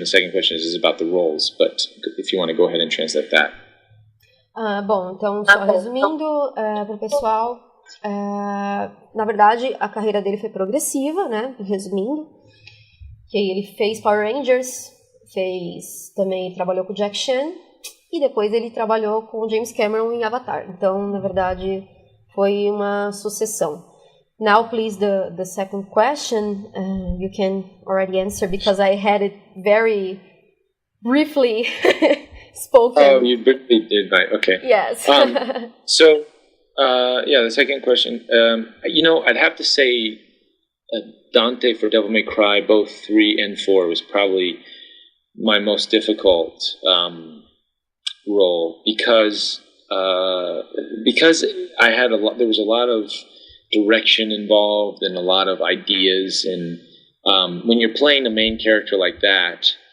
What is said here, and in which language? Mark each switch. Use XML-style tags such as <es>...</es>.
<en>The second question is about the roles, but if you want to go ahead and translate that.</en> <pt>Bom, então, só resumindo para o pessoal, na verdade, a carreira dele foi progressiva, né? Resumindo, que ele fez Power Rangers, também trabalhou com Jack Chan, e depois ele trabalhou com James Cameron em Avatar. Então, na verdade, foi uma sucessão.</pt> <en>Now, please, the second question, you can already answer, because I had it very briefly spoken. Oh, you briefly did, right? Okay. Yes. So, the second question. I'd have to say Dante for Devil May Cry, both 3 and 4, was probably my most difficult role, because I had there was a lot of direction involved and a lot of ideas, and when you're playing a main character like that,</en>